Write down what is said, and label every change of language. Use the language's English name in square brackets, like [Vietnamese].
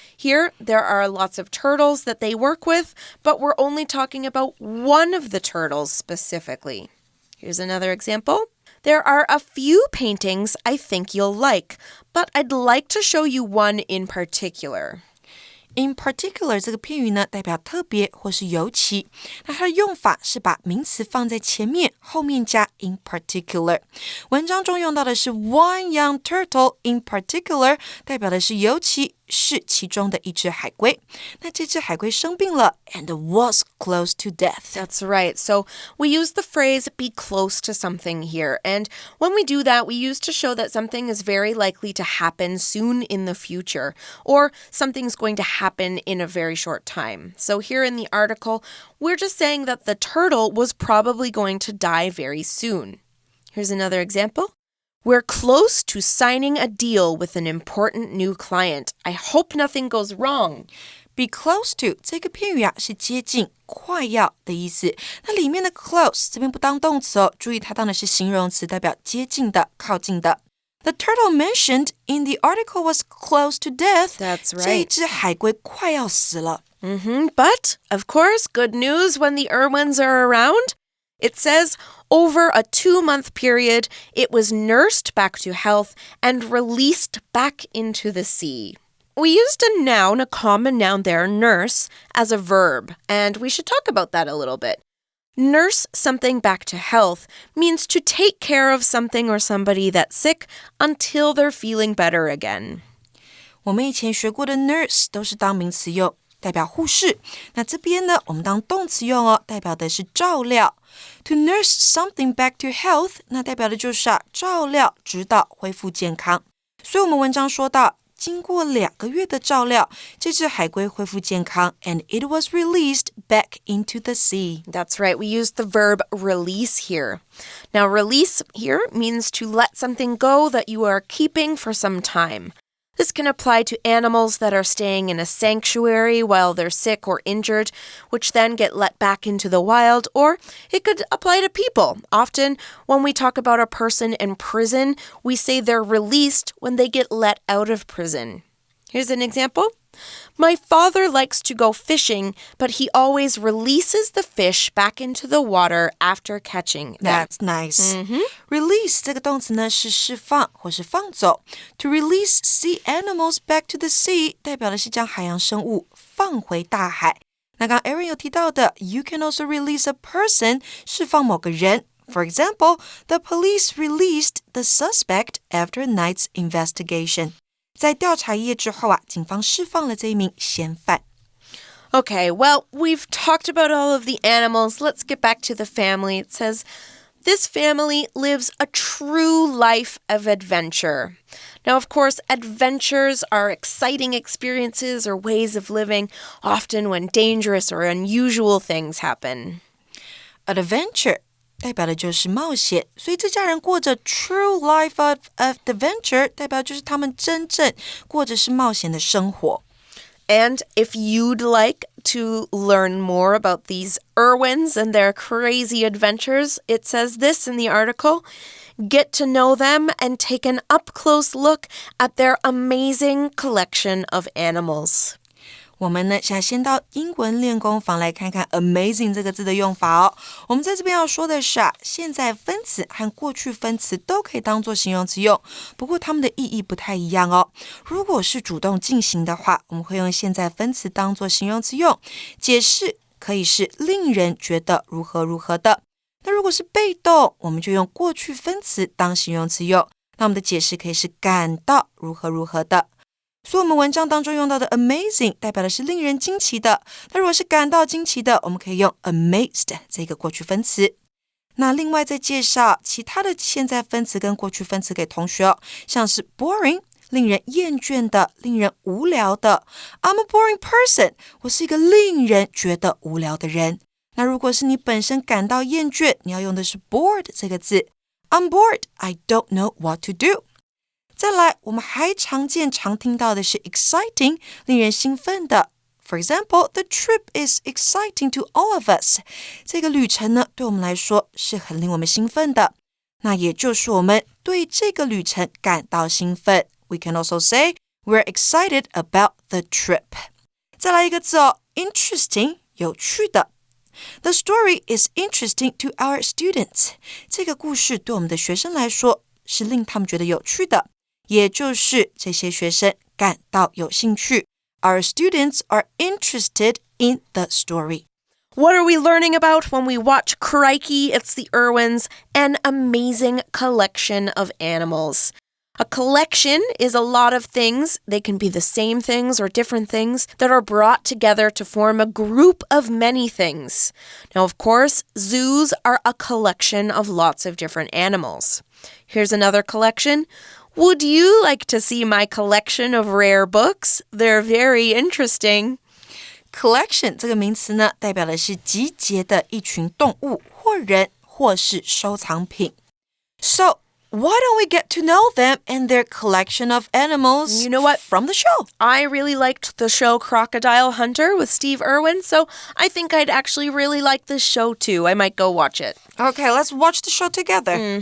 [English] Here, there are lots of turtles that they work with, but we're only talking about one of the turtles specifically. Here's another example. There are a few paintings I think you'll like, but I'd like to show you one in particular.In [Chinese] particular 这个片语呢，代表特别或是尤其。那它的用法是把名词放在前面，后面加 in particular。文章中用到的是 [English] one young turtle in particular， [Chinese] 代表的是尤其是其中的一只海龟。那这只海龟生病了 [English] and was close to death. That's right. So we use the phrase be close to something here. And when we do that, we use to show that something is very likely to happen soon in the future, or something's going to happen in a very short time. So here in the article, we're just saying that the turtle was probably going to die very soon. Here's another example.We're close to signing a deal with an important new client. I hope nothing goes wrong. [Chinese] Be close to 这个片语啊是接近、快要的意思。那里面的 close 这边不当动词哦，注意它当的是形容词，代表接近的、靠近的。 [English] The turtle mentioned in the article was close to death. That's right. [Chinese] 这一只海龟快要死了。 [English] But, of course, good news when the Irwins are around.It says, over a 2-month period, it was nursed back to health and released back into the sea. We used a noun, a common noun there, nurse, as a verb, and we should talk about that a little bit. Nurse something back to health means to take care of something or somebody that's sick until they're feeling better again. [Chinese] 我们以前学过的 nurse 都是当名词用，代表护士。那这边呢，我们当动词用哦，代表的是照料。 [English] To nurse something back to health， [Chinese] 那代表的就是照料，直到恢复健康。所以我们文章说到，经过2个月的照料，这只海龟恢复健康 [English] and it was released back into the sea. That's right. We use the verb release here. Now, release here means to let something go that you are keeping for some time.This can apply to animals that are staying in a sanctuary while they're sick or injured, which then get let back into the wild, or it could apply to people. Often, when we talk about a person in prison, we say they're released when they get let out of prison. Here's an example.My father likes to go fishing, but he always releases the fish back into the water after catching them. That's nice. [Chinese] Release 这个动词呢是释放或是放走。 [English] To release sea animals back to the sea [Chinese] 代表的是将海洋生物放回大海。那刚刚 Aaron 有提到的 [English] You can also release a person [Chinese] 释放某个人 [English] For example, the police released the suspect after a night's investigation. [Chinese] 在调查一夜之后啊，警方释放了这一名嫌犯。 [English] Okay, well, we've talked about all of the animals. Let's get back to the family. It says, this family lives a true life of adventure. Now, of course, adventures are exciting experiences or ways of living, often when dangerous or unusual things happen. [Chinese] Adventure 代表的就是冒险，所以这家人过着 [English] true life of adventure， [Chinese] 代表就是他们真正过着是冒险的生活。 [English] And if you'd like to learn more about these Irwins and their crazy adventures, it says this in the article, get to know them and take an up-close look at their amazing collection of animals. [Chinese] 我们呢，想先到英文练功房来看看 amazing 这个字的用法哦。我们在这边要说的是现在分词和过去分词都可以当作形容词用，不过它们的意义不太一样哦。如果是主动进行的话，我们会用现在分词当作形容词用，解释可以是令人觉得如何如何的。那如果是被动，我们就用过去分词当形容词用，那我们的解释可以是感到如何如何的。所以我们文章当中用到的 amazing 代表的是令人惊奇的，那如果是感到惊奇的，我们可以用 amazed 这个过去分词。那另外再介绍其他的现在分词跟过去分词给同学哦，像是 boring 令人厌倦的，令人无聊的。 [English] I'm a boring person [Chinese] 我是一个令人觉得无聊的人。那如果是你本身感到厌倦，你要用的是 bored 这个字。 [English] I'm bored, I don't know what to do。 [Chinese] 再来，我们还常听到的是 exciting 令人兴奋的。 [English] For example, the trip is exciting to all of us. [Chinese] 这个旅程呢，对我们来说是很令我们兴奋的。那也就是我们对这个旅程感到兴奋。 [English] We can also say we're excited about the trip. [Chinese] 再来一个字哦 interesting 有趣的。 [English] The story is interesting to our students. [Chinese] 这个故事对我们的学生来说是令他们觉得有趣的。也就是这些学生感到有兴趣。 [English] Our students are interested in the story. What are we learning about when we watch Crikey? It's the Irwins, an amazing collection of animals. A collection is a lot of things. They can be the same things or different things that are brought together to form a group of many things. Now, of course, zoos are a collection of lots of different animals. Here's another collection.Would you like to see my collection of rare books? They're very interesting. [Chinese] Collection 这个名词呢，代表的是集结的一群动物或人或是收藏品。 [English] So, why don't we get to know them and their collection of animals You know what? from the show? I really liked the show Crocodile Hunter with Steve Irwin, so I think I'd actually really like this show too. I might go watch it. Okay, let's watch the show together.